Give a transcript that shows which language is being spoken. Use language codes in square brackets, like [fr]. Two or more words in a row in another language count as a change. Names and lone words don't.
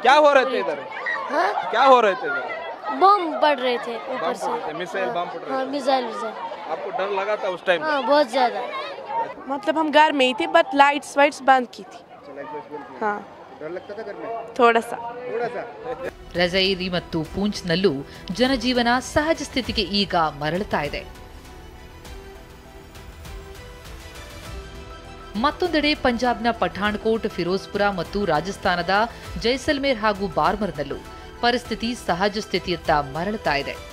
[hi] क्या हो रहे थे इधर? हाँ, क्या हो रहे थे इधर? बॉम्ब पड़ रहे थे ऊपर से। मिसाइल बम पड़ रहे हाँ, थे? मिसाइल। आपको डर लगा था उस टाइम? हाँ, बहुत ज्यादा। मतलब हम घर में ही थे, बट लाइट्स वाइट्स बंद की थी। हाँ, डर लगता था घर में? थोड़ा सा। [kn] ರಜೈರಿ ಮತ್ತು ಪೂಂಚ್ನಲ್ಲೂ ಜನಜೀವನ ಸಹಜ ಸ್ಥಿತಿಗೆ ಈಗ ಮರಳುತ್ತಾ ಇದೆ. ಮತ್ತೊಂದೆಡೆ ಪಂಜಾಬ್ನ ಪಠಾಣ್ಕೋಟ್, ಫಿರೋಜ್ಪುರ ಮತ್ತು ರಾಜಸ್ಥಾನದ ಜೈಸಲ್ಮೇರ್ ಹಾಗೂ ಬಾರ್ಮರ್ನಲ್ಲೂ ಪರಿಸ್ಥಿತಿ ಸಹಜ ಸ್ಥಿತಿಯತ್ತ ಮರಳುತ್ತಾ ಇದೆ.